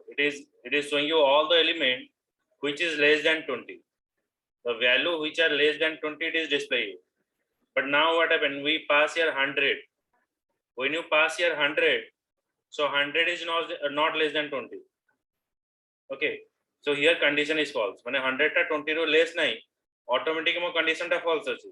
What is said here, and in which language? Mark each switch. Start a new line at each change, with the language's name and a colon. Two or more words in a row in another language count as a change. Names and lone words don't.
English: It is showing you all the element which is less than 20. The value which are less than 20 it is displayed. But now what happened? We pass here 100. When you pass here 100, so 100 is not less than 20. Okay, so here condition is false.
Odia: When 100 टा 20 रो less नहीं, automatic मो condition टा false अछि.